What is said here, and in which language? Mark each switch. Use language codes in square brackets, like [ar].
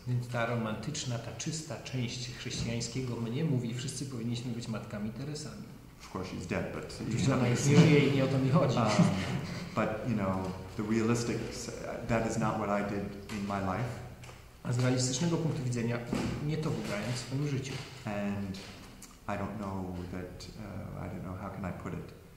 [pl] Więc ta romantyczna, ta czysta część chrześcijańskiego mnie mówi, wszyscy powinniśmy być matkami Teresami. [en] Of course she's dead, but [pl] oczywiście ona już nie żyje i nie o to mi chodzi. [en] But the realistic, that is not what I did in my life. [pl] A z realistycznego punktu widzenia nie to wybrałem w swoim życiu. [en] And I don't know how can I put it.